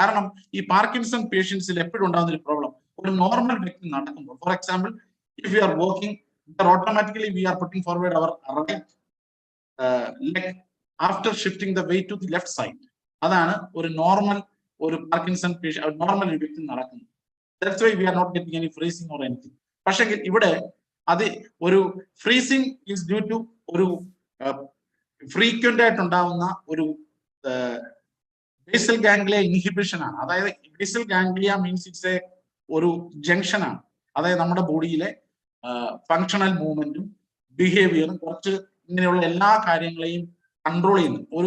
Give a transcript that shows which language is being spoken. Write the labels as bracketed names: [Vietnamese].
[Malayalam] കാരണം ഈ പാർക്കിൻസൺ പേഷ്യൻസിൽ എപ്പോഴും ഉണ്ടാകുന്ന ഒരു പ്രോബ്ലം, ഒരു നോർമൽ വ്യക്തി നടക്കുമ്പോൾ, [English] For example if you are walking automatically we are putting forward our right leg after shifting the weight to the left side. [Malayalam] അതാണ് ഒരു നോർമൽ ഒരു പാർക്കിൻസൺ പേഷ്യന്റ് നോർമൽ വ്യക്തി നടക്കുന്നത്. [English] That's why we are not getting any freezing or anything. [Malayalam] പക്ഷേ ഇവിടെ അത് ഒരു freezing is due to ഒരു ഫ്രീക്വന്റ് ആയിട്ട് ഉണ്ടാവുന്ന ഒരു ബേസൽ ഗാംഗ്ലിയ ഇൻഹിബിഷൻ ആണ്. അതായത് basal ganglia means it's A ഒരു ജംഗ്ഷൻ ആണ്. അതായത് നമ്മുടെ ബോഡിയിലെ ഫങ്ഷണൽ മൂവ്മെന്റും ബിഹേവിയറും കുറച്ച് ഇങ്ങനെയുള്ള എല്ലാ കാര്യങ്ങളെയും കൺട്രോൾ ചെയ്യുന്നു.